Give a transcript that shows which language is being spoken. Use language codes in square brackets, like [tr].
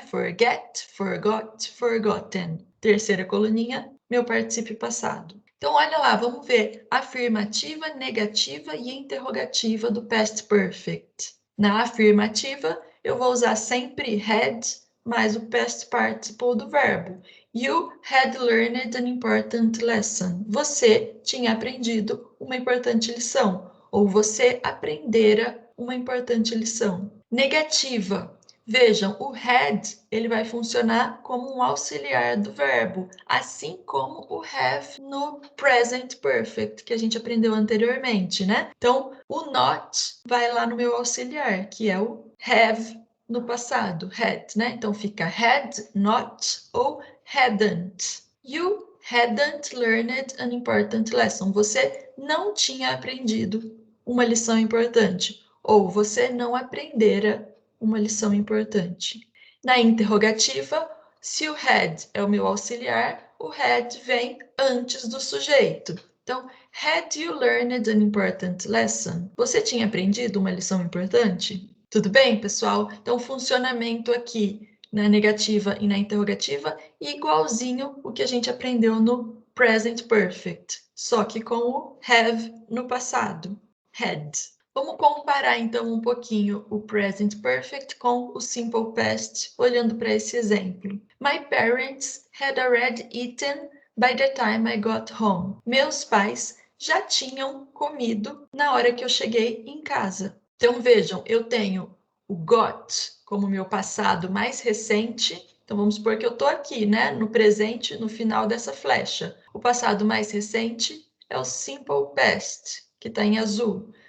[en] Forget, forgot, forgotten. [pt] Terceira coluninha, meu particípio passado. Então, olha lá, vamos ver afirmativa, negativa e interrogativa do past perfect. Na afirmativa, eu vou usar sempre had mais o past participle do verbo. [en] You had learned an important lesson. [pt] Você tinha aprendido uma importante lição. Ou você aprendera uma importante lição. Negativa. Vejam, o had ele vai funcionar como um auxiliar do verbo, assim como o have no present perfect, que a gente aprendeu anteriormente, né? Então, o not vai lá no meu auxiliar, que é o have no passado, had, né? Então, fica had, not ou hadn't. [en] You hadn't learned an important lesson. [pt] Você não tinha aprendido uma lição importante, ou você não aprendera uma lição importante. Na interrogativa, se o had é o meu auxiliar, o had vem antes do sujeito. Então, [en] had you learned an important lesson? [pt] Você tinha aprendido uma lição importante? Tudo bem, pessoal? Então, o funcionamento aqui na negativa e na interrogativa igualzinho o que a gente aprendeu no present perfect, só que com o have no passado. Had. Vamos comparar então um pouquinho o present perfect com o simple past, olhando para esse exemplo. [en] My parents had already eaten by the time I got home. [pt] Meus pais já tinham comido na hora que eu cheguei em casa. Então vejam, eu tenho o got como meu passado mais recente. Então vamos supor que eu estou aqui, né, no presente, no final dessa flecha. O passado mais recente é o simple past, que está em azul.